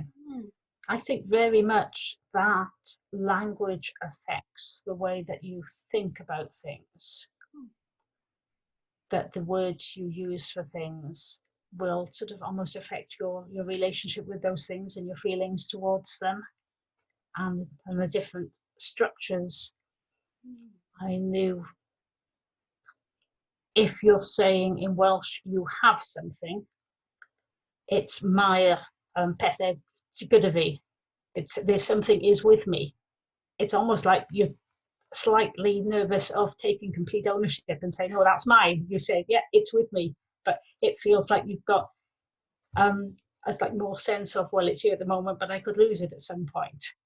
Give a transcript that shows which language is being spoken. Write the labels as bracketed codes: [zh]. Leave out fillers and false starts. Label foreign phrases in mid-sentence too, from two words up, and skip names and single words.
[en] I think very much that language affects the way that you think about things, that the words you use for things will sort of almost affect your relationship with those things and your feelings towards them, and the different structures. I knew if you're saying in Welsh you have something, it's [cy] Mair pethau gyda fi. [en] It's there's something is with me. It's almost like you're slightly nervous of taking complete ownership and saying, "No, that's mine." You say, "Yeah, it's with me," but it feels like you've got a like more sense of, well, it's here at the moment, but I could lose it at some point.